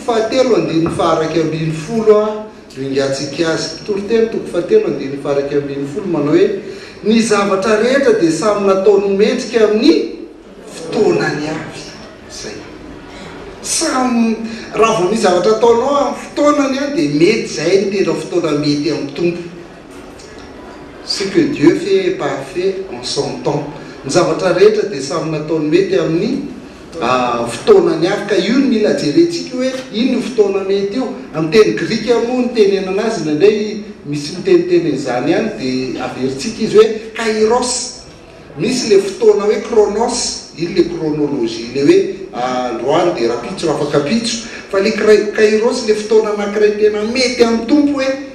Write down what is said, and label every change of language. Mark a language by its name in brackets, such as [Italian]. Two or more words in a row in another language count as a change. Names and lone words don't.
[Malagasy] fahatelo andiny faharaky ambiny folo a no ingatsika azy mpitoroteny toko fahatelo andiny faharaky ambiny folo manao hoe ny zavatra rehetra dia samy nataony mendrika amin'ny fotoanany avy zay samy raha vao ny zavatra ataonao amin'ny fotoanany a dia mety zay ny tena fotoana mety amin'ny tompo [French] ce que Dieu fait est parfait en son temps [Malagasy] ny zavatra rehetra dia samy nataony mety amin'ny fotoanany avy ka io ny mila jerentsika hoe ino ny fotoana mety io amin'ny teny grika moa ny tenenana azy nandray misy miteniteny zany ihany dia averintsika izy hoe kairos misy le fotoana hoe chronos iny le chronologie le hoe androany dia rapitso raha afaka pitso fa le kairos le fotoana anankiray tena mety amin'ny tompo hoe